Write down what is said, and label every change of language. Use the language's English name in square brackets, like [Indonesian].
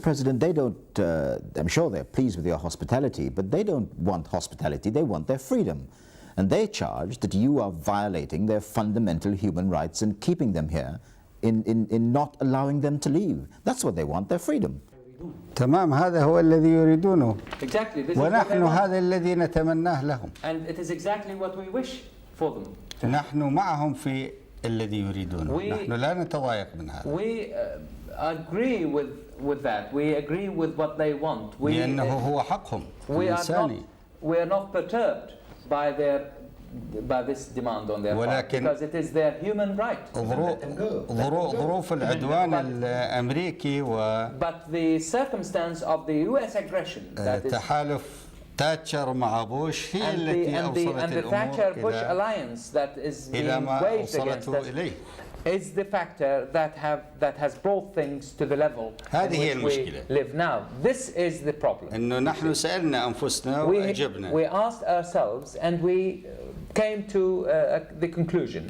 [English] President, they don't, I'm sure they're pleased with your hospitality, but they don't want hospitality, they want their freedom. And they charge that you are violating their fundamental human rights and keeping them here in not allowing them to leave. That's what they want, their freedom. [Arabic] تمام هذا هو الذي يريدونه. [English] Exactly. This is what [Arabic] ونحن [English] they want. [Arabic] هذا الذي نتمناه لهم. [English] And it is exactly what we wish for them. [Arabic] نحن معهم في الذي يريدونه. نحن لا نتضايق من هذا. [English] We agree with that. We agree with what they want. [Arabic] لأنه هو حقهم الإنساني. [English] We are not perturbed by this demand on their part, because it is their human right. [Arabic] ظروف العدوان الأمريكي و [English] But the circumstance of the U.S. aggression, that is, [Arabic] تحالف تاتشر مع بوش هي التي أوصلت [English] and the [Arabic] الأمور [English] Thatcher-Bush alliance that is being waged against us, is the factor that has brought things to the level in which we live now. This is the problem. [Arabic] إنه نحن سألنا أنفسنا وأجبنا. [English] We asked ourselves and we came to the conclusion